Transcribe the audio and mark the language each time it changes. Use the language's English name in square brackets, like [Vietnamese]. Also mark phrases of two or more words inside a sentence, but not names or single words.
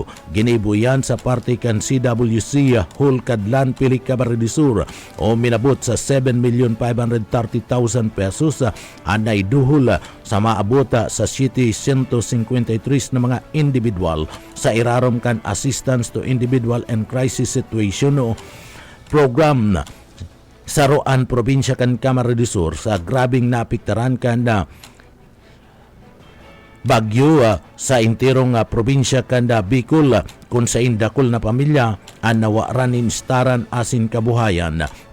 [Bikol] ginibuyan sa parte kan CWC Hulkadlan Pili Camarines Sur o minabot sa 7,530,000 pesos anay duhol sa maabot sa 753 na mga individual sa irarom kan [English] assistance to individual and crisis situation [Bikol] o program sa Roan probinsya kan Camarines Sur sa grabing napiktaran kan na bagyo sa intirong probinsya kan Bicol kung sa indakol na pamilya ang nawaran instaran asin kabuhayan.